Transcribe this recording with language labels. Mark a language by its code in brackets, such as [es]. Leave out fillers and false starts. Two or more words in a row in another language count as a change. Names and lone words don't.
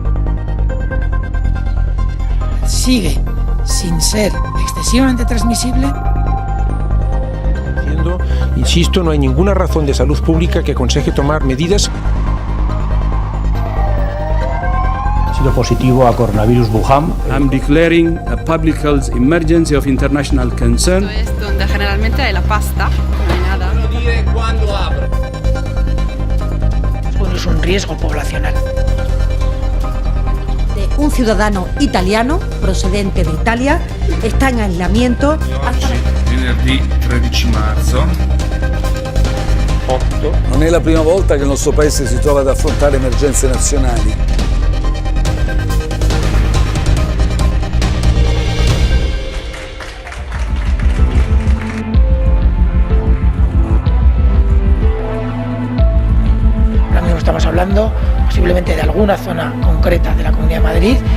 [es] Sigue sin ser excesivamente transmisible. Insisto, no hay ninguna razón de salud pública que aconseje tomar medidas. Ha sido positivo a coronavirus Wuhan. [en] I'm declaring a public health emergency of international concern. [es] Es donde generalmente hay la pasta, no hay nada. No dice cuándo abre. Bueno, es un riesgo poblacional. Un ciudadano italiano procedente de Italia está en aislamiento hasta [it] venerdì 13 marzo. Non è la prima volta che il nostro paese si trova ad affrontare emergenze nazionali. [es] Ahora mismo estamos hablando posiblemente de alguna zona concreta de la Comunidad de Madrid.